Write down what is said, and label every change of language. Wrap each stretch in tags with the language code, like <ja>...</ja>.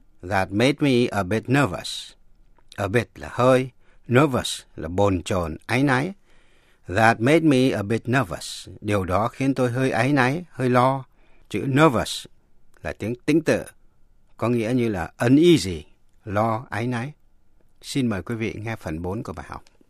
<en>That made me a bit nervous.</en> <vi>A bit là hơi, nervous là bồn chồn, áy náy.</vi> <en>That made me a bit nervous.</en> <vi>Điều đó khiến tôi hơi áy náy, hơi lo. Chữ nervous là tiếng tính tự, có nghĩa như là uneasy, lo, áy náy. Xin mời quý vị nghe phần 4 của bài học.</vi>